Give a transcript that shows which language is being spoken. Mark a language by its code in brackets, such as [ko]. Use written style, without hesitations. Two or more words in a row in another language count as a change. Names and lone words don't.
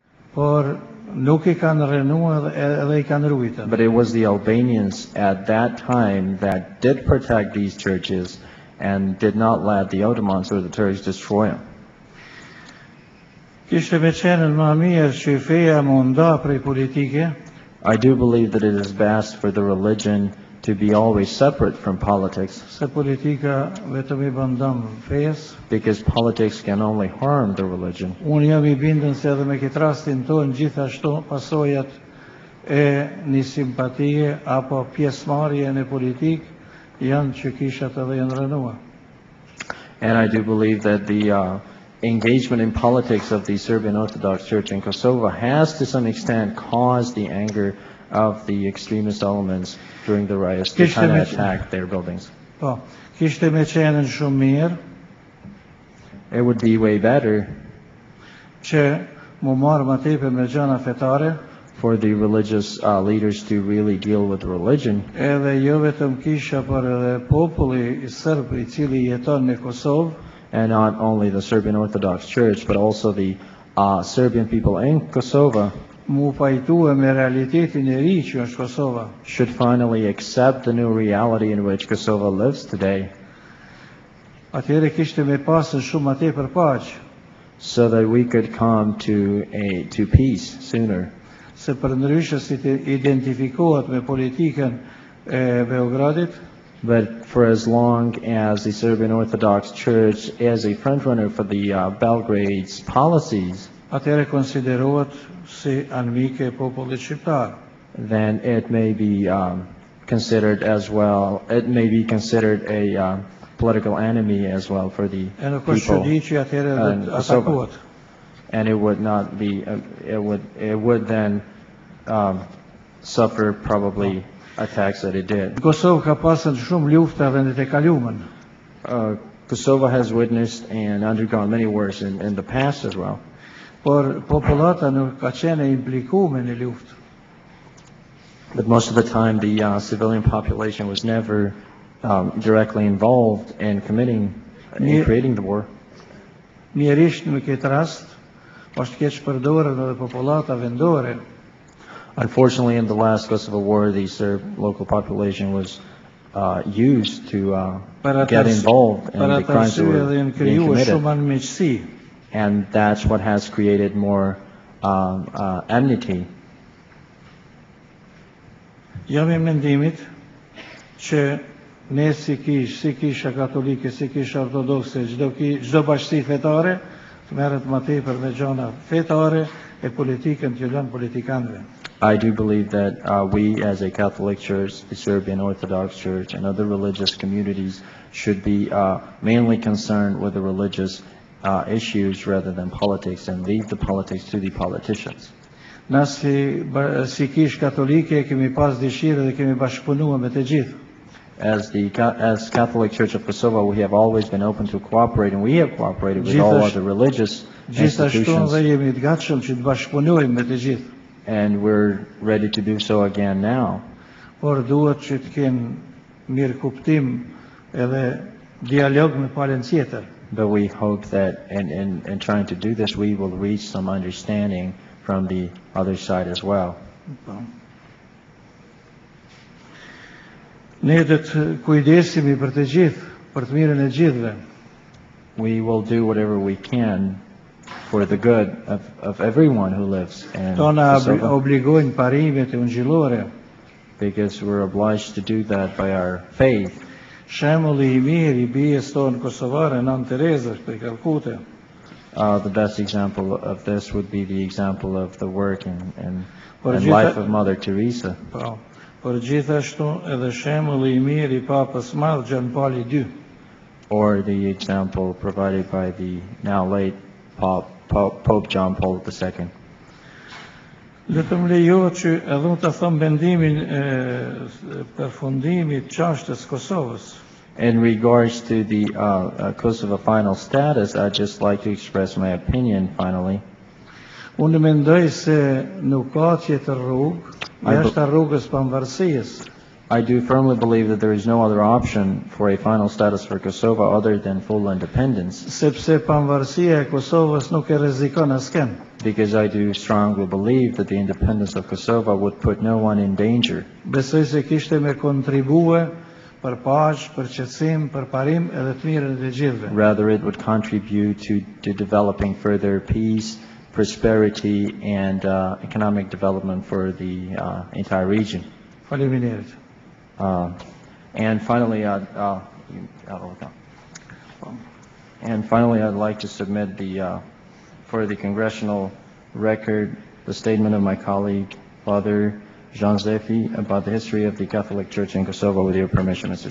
[sq] Por nuk I kanë rënuar edhe I kanë ruajtur. [en] But it was the Albanians at that time that did protect these churches and did not let the Ottomans or the Turks destroy them. [sq] Kishte me qenë më mirë që feja më nda prej politike. [en] I do believe that it is best for the religion to be always separate from politics, [sq] Se politika vetëm I bën dëm fejes. [en] because politics can only harm the religion. [sq] Unë jam I bindën se edhe me këtë rastin tonë gjithashtu pasojat e një simpatie apo pjesëmarrje në politikë janë që kishat edhe janë rënuar. [en] And I do believe that the engagement in politics of the Serbian Orthodox Church in Kosovo has to some extent caused the anger of the extremist elements during the riots to kind of attack their buildings. [sq] Po, kishte me qenë shumë mirë [en] It would be way better [sq] që mu marrë më tepër me gjëna fetare, [en] for the religious leaders to really deal with religion, [sq] edhe jo vetëm kisha, por edhe populli I serb I cili jeton në Kosovë, [en] and not only the Serbian Orthodox Church, but also the Serbian people in Kosovo [sq] mu pajtue me realitetin e ri që është Kosova. [en] should finally accept the new reality in which Kosovo lives today, [sq] Atëherë kishte me pasën shumë më tepër paqë, [en] so that we could come to peace sooner. [sq] se për ndryshe si të identifikohet me politikën e Beogradit, [en] But for as long as the Serbian Orthodox Church is a frontrunner for the Belgrade's policies, [sq] atëherë konsiderohet si anmike e popullit shqiptar. [en] then it may be considered as well. It may be considered a political enemy as well for the [sq] E nuk është [en] people [sq] çudi që atëherë do [en] in [sq] të [en] Kosovo. [sq] atakohet. [en] And it would not be. It would then suffer probably attacks that it did. [sq] Kosovë ka pasur shumë lufta vendet e kaluara. [en] Kosovo has witnessed and undergone many wars in the past as well. [sq] Por popullata nuk ka qenë e implikuar në luftë. [en] But most of the time, the civilian population was never directly involved in creating the war. [sq] Mjerisht në këtë rast është keq përdorur edhe popullata vendore. [en] Unfortunately, in the last Kosovo war, the Serb local population was used to get involved in the crimes that were being committed. And that's what has created more enmity. [sq] Jam I mendimit që ne si kisha katolike, si kisha ortodokse, çdo bashkësi fetare të merret më tepër me gjëna fetare e politikën të lënë politikanëve. [en] I do believe that we as a Catholic Church, the Serbian Orthodox Church, and other religious communities should be mainly concerned with the religious issues rather than politics, and leave the politics to the politicians. [sq] Na si kish katolike kemi pas dëshirë dhe kemi bashkëpunuar me të gjithë. [en] As Catholic Church of Kosovo, we have always been open to cooperate, and we have cooperated with all other religious [sq] Gjithashtu [en] institutions, [sq] dhe jemi të gatshëm që të bashkëpunojmë me të gjithë. [en] and we're ready to do so again now. [sq] Por duhet që të kenë mirë kuptim edhe dialog me palën tjetër. [en] But we hope that in trying to do this, we will reach some understanding from the other side as well. [sq] Ne do të kujdesemi për të gjithë, për të mirën e gjithëve. [en] We will do whatever we can for the good of everyone who lives in [sq] Tona [en] Kosovo, [sq] obligojnë parimet e ungjillore. [en] because we're obliged to do that by our faith. [sq] Shembulli I mirë I bijes tonë kosovare, Nën Terezës prej Kalkute. [en] The best example of this would be the example of the work and [sq] Por [en] life of Mother Teresa, [sq] Po, por gjithashtu edhe shembulli I mirë I Papës Madh Gjan Pali II. [en] or the example provided by the now late Pope John Paul II. [sq] Le të më lejohet që edhe unë të them mendimin e përfundimit çështës Kosovës. [en] In regards to the Kosovo final status, I'd just like to express my opinion finally. [sq] Unë mendoj se nuk ka tjetër rrugë, jashtë rrugës pavarësisë. [en] I do firmly believe that there is no other option for a final status for Kosovo other than full independence. [sq] Sepse pavarësia e Kosovës nuk e rrezikon asken. [en] Because I do strongly believe that the independence of Kosovo would put no one in danger. [sq] Besoj se kishte me kontribue për paqë, për qetësim, për parim edhe të mirën e gjithëve. [en] Rather, it would contribute to developing further peace, prosperity, and economic development for the entire region. [sq] Faleminderit. [en] And finally, I'd like to submit for the congressional record the statement of my colleague, Father Jean Zefi, about the history of the Catholic Church in Kosovo, with your permission, Mr.